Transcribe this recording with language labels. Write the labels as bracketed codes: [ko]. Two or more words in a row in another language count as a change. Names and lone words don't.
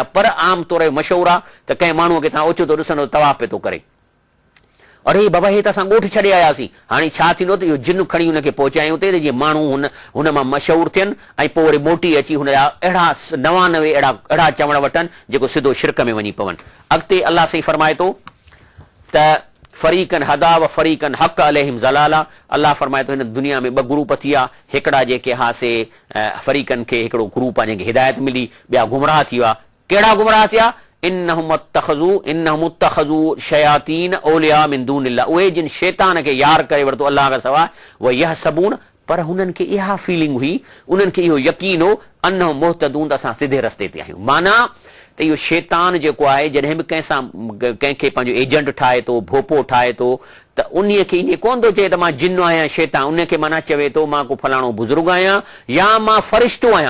[sd] पर आम तौरु मशहूरु आहे त कंहिं माण्हूअ खे तव्हां ओचितो ॾिसंदो तवाफ़ पे थो करे, अरे बाबा हे त असां ॻोठ छॾे आयासीं, हाणे छा थींदो त इहो जिन खणी हुनखे पहुचायूं उते, जीअं माण्हू हुन मां मशहूरु थियनि, ऐं पोइ वरी मोटी अची हुनजा अहिड़ा 99 अहिड़ा चवण वठनि जेको सिधो शिरक में वञी पवनि। अॻिते अलाह सही फरमाए थो त [ar] فريقا هدى وفريقا حق عليهم الضلالة. [sd] अल्लाह फरमाए थो हिन दुनिया में ॿ ग्रुप थिया, हिकिड़ा जेके हासे फरीकन खे हिकिड़ो ग्रुप आहे जंहिंखे हिदायत मिली, ॿिया गुमराह थी विया। कहिड़ा गुमराह थिया? [ar] إنهم اتخذوا الشياطين أولياء من دون الله, [sd] उहे जिन शैतान खे यार करे वरितो अल्लाह खां सवाइ, [ar] ويحسبون, [sd] पर हुननि खे इहा फीलिंग हुई, उन्हनि खे इहो यकीन हो, [ar] أنهم مهتدون, [sd] त असां सिधे रस्ते ते आहियूं। माना त इहो शैतान जेको आहे जॾहिं बि कंहिंखे पंहिंजो एजेंट ठाहे थो, भोपो ठाहे थो, त उन खे ईअं कोन थो चए त मां जिन आहियां शैतान, उन खे माना चवे थो मां को फलाणो बुज़ुर्ग आहियां या मां फ़रिश्तो आहियां।